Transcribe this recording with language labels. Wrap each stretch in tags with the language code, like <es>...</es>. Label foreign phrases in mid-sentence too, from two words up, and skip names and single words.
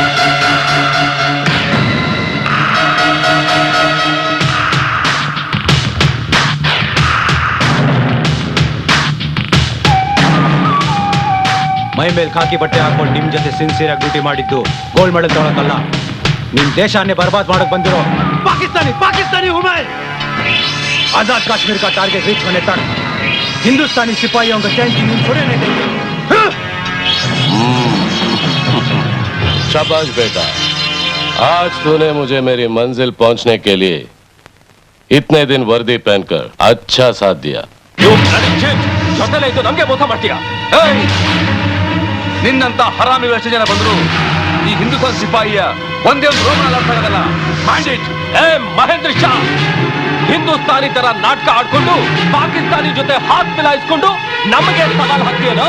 <kn>ಮೈ ಮೇಲೆ ಖಾಕಿ ಬಟ್ಟೆ ಹಾಕೊಂಡು ನಿಮ್ ಜೊತೆ ಸಿನ್ಸಿಯರ್ ಆಗಿ ಡ್ಯೂಟಿ ಮಾಡಿದ್ದು</kn> <en>gold medal</en> <kn>ತಗೊಳಕಲ್ಲ, ನಿಮ್ ದೇಶನೇ ಬರ್ಬಾದ್ ಮಾಡಕ್ ಬಂದಿರೋ</kn> <hi>पाकिस्तानी हूं मैं। आजाद कश्मीर का</hi> <en>target reach</en> <hi>होने तक हिंदुस्तानी सिपाहियों को चैन की नींद सोने नहीं देंगे। शाबाश बेटा, आज तूने मुझे मेरी मंजिल पहुंचने के लिए इतने दिन वर्दी पहनकर अच्छा साथ दिया।</hi> <kn>ಜೊತೆಲೆ ಇದ್ದು ನಮ್ಗೆ ಮೋಸ ಮಾಡ್ತೀಯ? ನಿನ್ನಂತ ಹರಾಮಿ ಎಷ್ಟು ಜನ ಬಂದ್ರು ಈ ಹಿಂದೂಸ್ತಾನ್ ಸಿಪಾಯಿಯ ಒಂದೇ ಒಂದು ರೋಮನ ಅರ್ಥ ಆಗಲ್ಲ. ಬ್ಯಾಂಡಿಟ್ ಮಹೇಂದ್ರ ಶಾ, ಹಿಂದೂಸ್ತಾನಿ ತರ ನಾಟಕ ಆಡ್ಕೊಂಡು ಪಾಕಿಸ್ತಾನಿ ಜೊತೆ ಹಾತ್ ಮಿಲಾಯಿಸ್ಕೊಂಡು ನಮಗೆ ಸವಾಲ್ ಹಾಕ್ತೀಯನೋ?</kn>